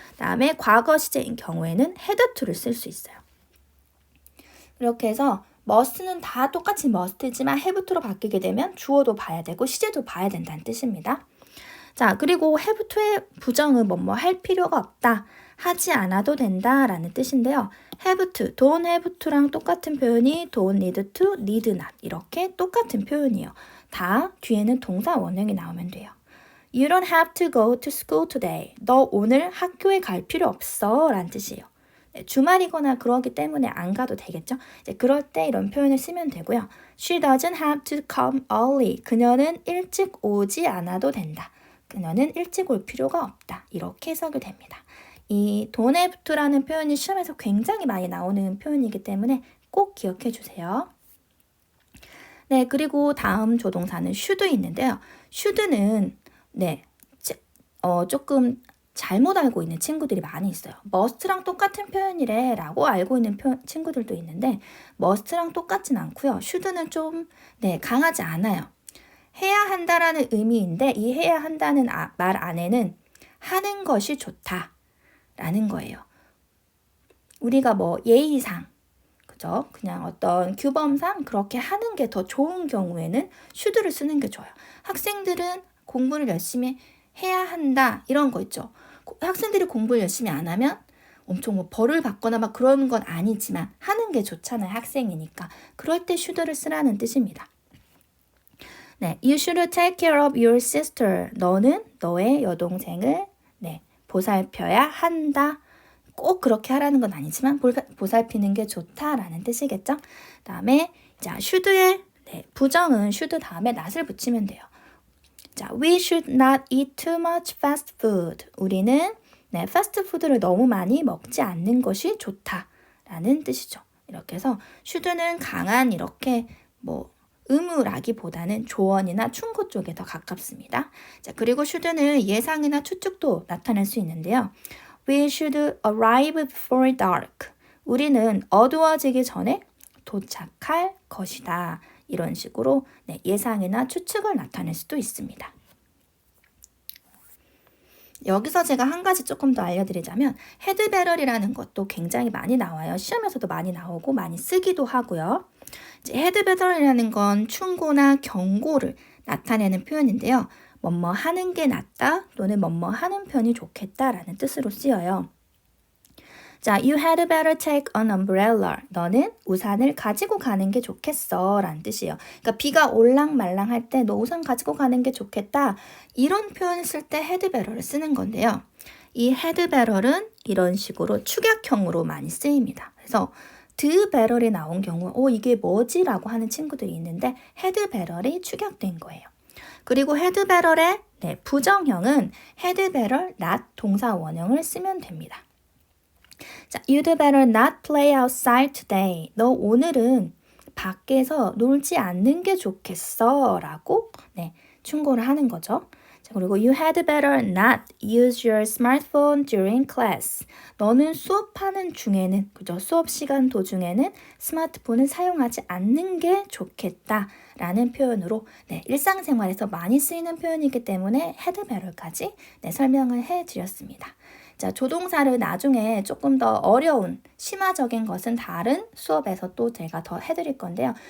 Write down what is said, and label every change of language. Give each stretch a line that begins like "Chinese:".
Korean: 다음에 과거 시제인 경우에는 had to를 쓸 수 있어요. 이렇게 해서 must는 다 똑같이 must지만 have to로 바뀌게 되면 주어도 봐야 되고 시제도 봐야 된다는 뜻입니다. 자, 그리고 have to의 부정은 뭐뭐 할 필요가 없다. 하지 않아도 된다라는 뜻인데요. have to, don't have to랑 똑같은 표현이 don't need to, need not 이렇게 똑같은 표현이에요. 다 뒤에는 동사 원형이 나오면 돼요.
English: You don't have to go to school today.
Korean: 너 오늘 학교에 갈 필요 없어 라는 뜻이에요. 주말이거나 그러기 때문에 안 가도 되겠죠? 그럴 때 이런 표현을 쓰면 되고요.
English: She doesn't have to come early.
Korean: 그녀는 일찍 오지 않아도 된다. 그녀는 일찍 올 필요가 없다. 이렇게 해석이 됩니다. 이 don't have to라는 표현이 시험에서 굉장히 많이 나오는 표현이기 때문에 꼭 기억해 주세요. 네, 그리고 다음 조동사는 should 있는데요. should는 조금 잘못 알고 있는 친구들이 많이 있어요. must랑 똑같은 표현이래 라고 알고 있는 친구들도 있는데 must랑 똑같진 않고요. should는 좀 강하지 않아요. 해야 한다라는 의미인데 이 해야 한다는 말 안에는 하는 것이 좋다 라는 거예요. 우리가 뭐 예의상 그죠? 그냥 어떤 규범상 그렇게 하는 게 더 좋은 경우에는 should를 쓰는 게 좋아요. 학생들은 공부를 열심히 해야 한다 이런 거 있죠. 학생들이 공부를 열심히 안 하면 엄청 뭐 벌을 받거나 막 그런 건 아니지만 하는 게 좋잖아요. 학생이니까. 그럴 때 should를 쓰라는 뜻입니다.
English: You should take care of your sister.
Korean: 너는 너의 여동생을 보살펴야 한다. 꼭 그렇게 하라는 건 아니지만 보살피는 게 좋다라는 뜻이겠죠. 다음에 자 should의 부정은 should 다음에 not을 붙이면 돼요.
English: 자, we should not eat too much fast food.
Korean: 우리는 패스트푸드를 너무 많이 먹지 않는 것이 좋다라는 뜻이죠. 이렇게 해서 should는 강한 이렇게 의무라기보다는 조언이나 충고 쪽에 더 가깝습니다. 자, 그리고 should는 예상이나 추측도 나타낼 수 있는데요.
English: We should arrive before dark.
Korean: 우리는 어두워지기 전에 도착할 것이다. 이런 식으로 예상이나 추측을 나타낼 수도 있습니다. 여기서 제가 한 가지 조금 더 알려드리자면 had better이라는 것도 굉장히 많이 나와요. 시험에서도 많이 나오고 많이 쓰기도 하고요. had better이라는 건 충고나 경고를 나타내는 표현인데요. 뭐뭐 하는 게 낫다 또는 뭐뭐 하는 편이 좋겠다라는 뜻으로 쓰여요.
English: 자, you had better take an umbrella.
Korean: 너는 우산을 가지고 가는 게 좋겠어 라는 뜻이에요. 그러니까 비가 올랑말랑 할 때 너 우산 가지고 가는 게 좋겠다. 이런 표현을 쓸 때 had better를 쓰는 건데요. 이 had better은 이런 식으로 축약형으로 많이 쓰입니다. 그래서 do better이 나온 경우 이게 뭐지? 라고 하는 친구들이 있는데 had better이 축약된 거예요. 그리고 had better의 부정형은 had better not 동사 원형을 쓰면 됩니다.
English: 자, you'd better not play outside today.
Korean: 너 오늘은 밖에서 놀지 않는 게 좋겠어 라고 충고를 하는 거죠.
English: 자, 그리고 you had better not use your smartphone during class.
Korean: 너는 수업하는 중에는, 그죠? 수업 시간 도중에는 스마트폰을 사용하지 않는 게 좋겠다 라는 표현으로 일상생활에서 많이 쓰이는 표현이기 때문에 had better까지 설명을 해드렸습니다. 자, 조동사를 나중에 조금 더 어려운 심화적인 것은 다른 수업에서 또 제가 더 해드릴 건데요.